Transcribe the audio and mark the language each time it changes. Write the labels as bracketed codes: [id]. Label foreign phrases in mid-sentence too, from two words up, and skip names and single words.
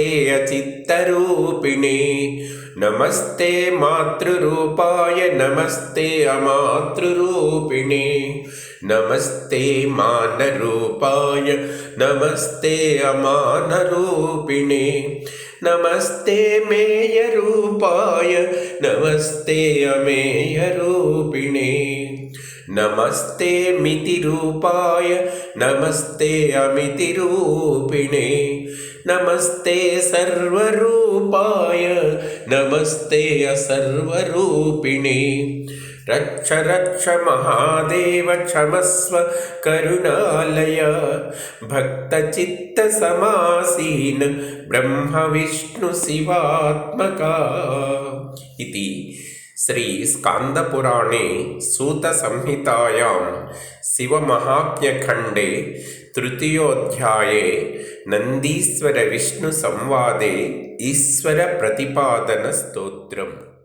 [sa] అచిత్తరూపిణే నమస్తే మాతృరూపాయ నమస్తే అమాతృరూపిణే నమస్తే మానరూపాయ నమస్తే అమానరూపిణే నమస్తే మేయరూపాయ నమస్తే అమేయరూపిణే నమస్తే మితిరూపాయ నమస్తే అమితిరూపిణే నమస్తే సర్వరూపాయ नमस्ते असर्वरूपिणे रक्ष रक्ष महादेव क्षमस्व करुणालय भक्तचित्तसमासीन ब्रह्मविष्णुशिवात्मका इति श्रीस्कान्दपुराणे सूतसंहितायां शिवमहात्म्यखण्डे तृतीयोऽध्याये नन्दीश्वरविष्णुसंवादे ईश्वरप्रतिपादनस्तोत्रम्।